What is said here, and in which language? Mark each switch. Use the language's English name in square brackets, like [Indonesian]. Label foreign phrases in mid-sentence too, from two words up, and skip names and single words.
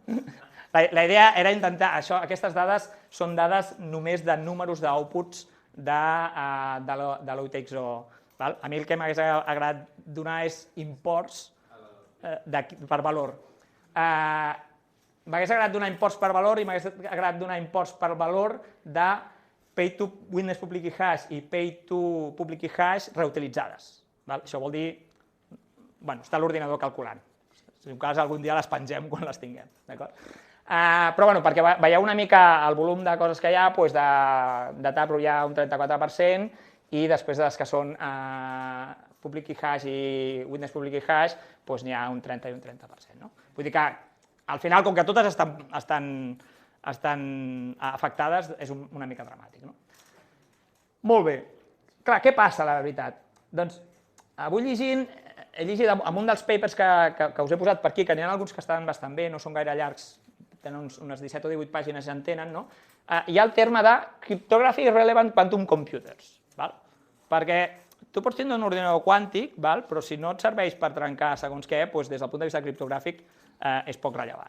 [Catalan] La idea era intentar, aquestes dades són dades només de números d'outputs de l'OutXO. A mi el que m'hagués agradat donar és imports per valor. M'hagués agradat donar imports per valor i m'hagués agradat donar imports per valor de [English] pay to witness public key hash [Catalan] i [English] pay to public key hash [Catalan] reutilitzades. Això vol dir, bueno, està l'ordinador calculant. Si en cas algun dia les pengem quan les tinguem, d'acord? Però bueno, perquè veieu una mica el volum de coses que hi ha, de Taproot hi ha un 34% i després de les que són [English] public key hash [Catalan] i [English] witness public key hash [Catalan] n'hi ha un 30 i un 30%. Vull dir que al final, com que totes estan afectades, és una mica dramàtic. Molt bé. Clar, què passa, la veritat? Doncs avui he llegit en un dels papers que us he posat per aquí, que n'hi ha alguns que estan bastant bé, no són gaire llargs, tenen unes 17 o 18 pàgines ja en tenen, hi ha el terme de [English] Cryptography Relevant Quantum Computers, [Catalan] perquè tu pots tindre un ordinador quàntic, però si no et serveix per trencar segons què, des del punt de vista criptogràfic és poc rellevant.